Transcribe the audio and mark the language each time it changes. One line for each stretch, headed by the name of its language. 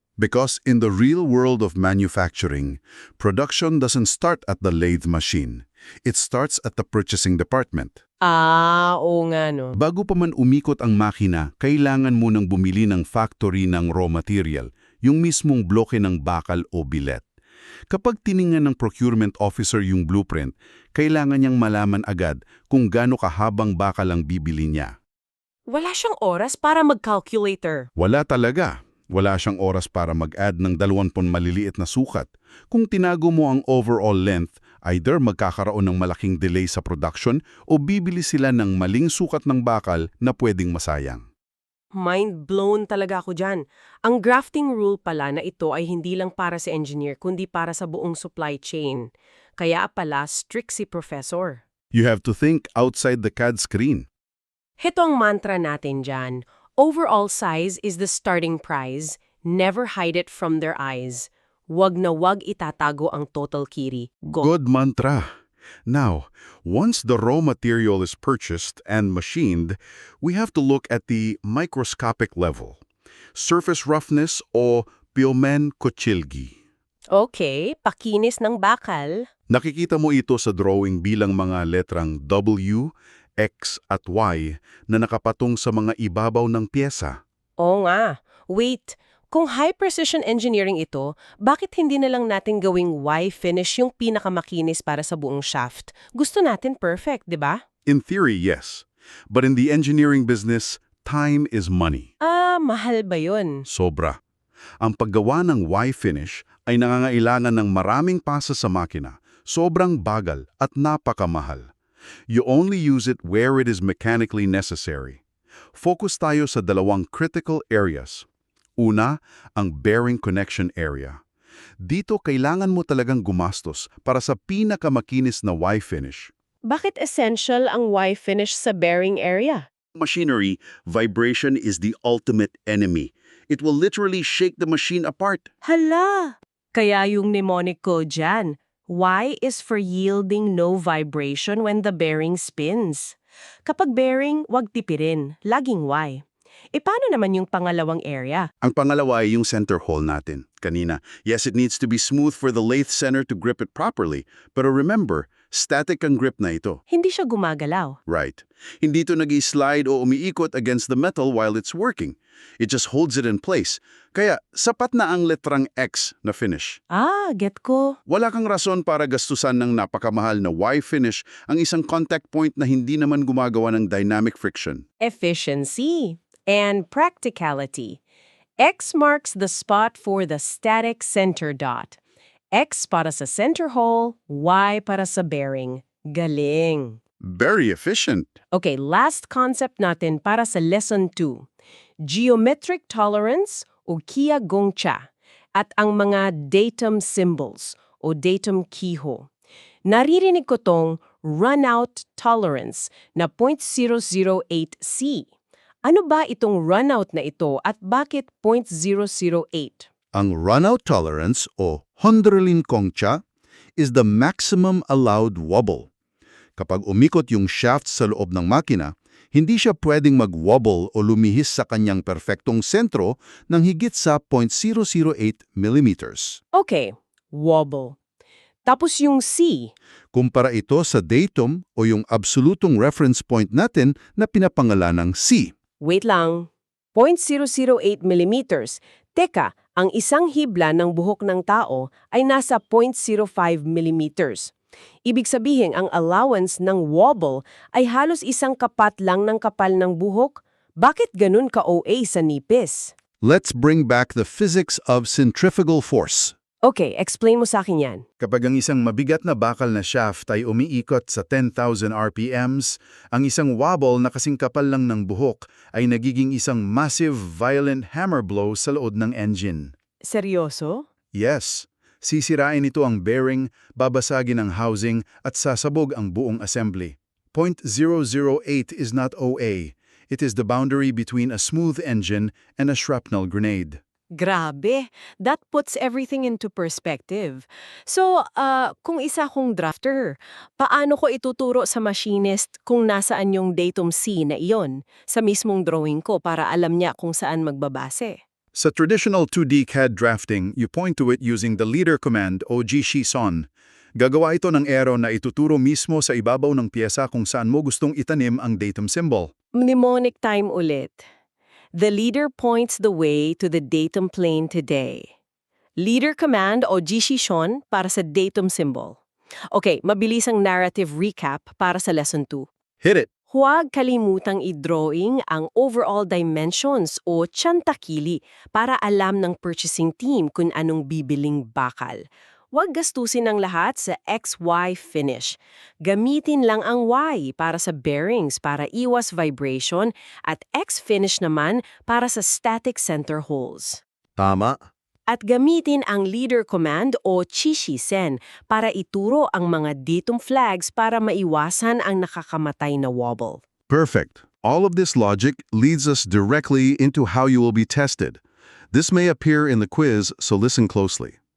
English: Because in the real world of manufacturing, production doesn't start at the lathe machine. It starts at the purchasing department.
Filipino: Ah, oo nga no. Bago pa man umikot ang makina, kailangan mo nang bumili ng factory ng raw material, yung mismong bloke ng bakal o bilet. Kapag tiningnan ng procurement officer yung blueprint, kailangan niyang malaman agad kung gaano kahabang bakal ang bibili niya. Wala siyang oras para mag-calculator. Wala talaga. Wala siyang oras para mag-add ng 20 maliliit na sukat. Kung tinago mo ang overall length, either magkakaroon ng malaking delay sa production o bibili sila ng maling sukat ng bakal na pwedeng masayang.
English: Mind blown
Filipino: talaga ako dyan. Ang grafting rule pala na ito ay hindi lang para sa engineer kundi para sa buong supply chain. Kaya pala strict si professor.
English: You have to think outside the CAD screen.
Filipino: Ito ang mantra natin dyan.
English: Overall size is the starting prize. Never hide it from their eyes.
Filipino: Wag na wag itatago ang total kiri.
English: Go. Good mantra. Now, once the raw material is purchased and machined, we have to look at the microscopic level. Surface roughness o pyomen kochilgi.
Filipino: Okay, pakinis ng bakal. Nakikita mo ito sa drawing bilang mga letrang W, X at Y na nakapatong sa mga ibabaw ng pyesa. Oo nga. Wait, kung high-precision engineering ito, bakit hindi na lang natin gawing Y-finish yung pinakamakinis para sa buong shaft? Gusto natin perfect, di ba?
English: In theory, yes. But in the engineering business, time is money.
Filipino: Ah, mahal ba yun? Sobra. Ang paggawa ng Y-finish ay nangangailangan ng maraming pasa sa makina, sobrang bagal at napakamahal.
English: You only use it where it is mechanically necessary.
Filipino: Focus tayo sa dalawang critical areas. Una, ang bearing connection area. Dito kailangan mo talagang gumastos para sa pinakamakinis na Y-finish. Bakit essential ang Y-finish sa bearing area?
English: Machinery, vibration is the ultimate enemy. It will literally shake the machine apart.
Filipino: Hala! Kaya yung mnemonic ko dyan,
English: Y is for yielding no vibration when the bearing spins.
Filipino: Kapag bearing, wag tipirin, laging Y. E paano naman yung pangalawang area? Ang pangalawa ay yung center hole natin. Kanina,
English: yes, it needs to be smooth for the lathe center to grip it properly.
Filipino: Pero remember, static ang grip na ito. Hindi siya gumagalaw.
English: Right.
Filipino: Hindi ito nag-slide o umiikot
English: against the metal while it's working. It just holds it in place.
Filipino: Kaya, sapat na ang letrang X na finish. Ah, get ko. Wala kang rason para gastusan ng napakamahal na Y-finish ang isang contact point na hindi naman gumagawa ng dynamic friction.
English: Efficiency and practicality. X marks the spot for the static center dot.
Filipino: X para sa center hole, Y para sa bearing. Galing.
English: Very efficient.
Filipino: Okay, last concept natin para sa lesson 2. Geometric tolerance o Kia Gongcha at ang mga datum symbols o datum kiho. Naririnig ko tong runout tolerance na 0.008C. Ano ba itong runout na ito at bakit 0.008? Ang runout tolerance o Honderlin Gongcha is the maximum allowed wobble. Kapag umikot yung shaft sa loob ng makina, hindi siya pwedeng mag-wobble o lumihis sa kanyang perpektong sentro ng higit sa 0.008 millimeters. Okay, wobble. Tapos yung C. Kumpara ito sa datum o yung absolutong reference point natin na pinapangalanang C. Wait lang. 0.008 millimeters. Teka, ang isang hibla ng buhok ng tao ay nasa 0.05 millimeters. Ibig sabihin, ang allowance ng wobble ay halos isang kapat lang ng kapal ng buhok. Bakit ganun ka-OA sa nipis?
English: Let's bring back the physics of centrifugal force.
Filipino: Okay, explain mo sa akin yan. Kapag ang isang mabigat na bakal na shaft ay umiikot sa 10,000 RPMs, ang isang wobble na kasing kapal lang ng buhok ay nagiging isang massive violent hammer blow sa lood ng engine. Seryoso? Yes, sisirain ito ang bearing, babasagin ang housing at sasabog ang buong assembly.
English: 0.008 is not OA. It is the boundary between a smooth engine and a shrapnel grenade.
Filipino: Grabe,
English: that puts everything into perspective.
Filipino: So, kung isa kong drafter, paano ko ituturo sa machinist kung nasaan yung datum C na iyon sa mismong drawing ko para alam niya kung saan magbabase?
English: Sa traditional 2D CAD drafting, you point to it using the leader command o Jishisan.
Filipino: Gagawa ito ng arrow na ituturo mismo sa ibabaw ng piyesa kung saan mo gustong itanim ang datum symbol. Mnemonic time ulit.
English: The leader points the way to the datum plane today. Leader command o Jishishan para sa datum symbol.
Filipino: Okay, mabilisang narrative recap para sa lesson 2.
English: Hit it!
Filipino: Huwag kalimutang i-drawing ang overall dimensions o tiyantakili para alam ng purchasing team kung anong bibiling bakal. Huwag gastusin ang lahat sa XY finish. Gamitin lang ang Y para sa bearings para iwas vibration at X finish naman para sa static center holes. Tama. At gamitin ang leader command o Chishisen para ituro ang mga datum flags para maiwasan ang nakakamatay na wobble.
English: Perfect. All of this logic leads us directly into how you will be tested. This may appear in the quiz, so listen closely.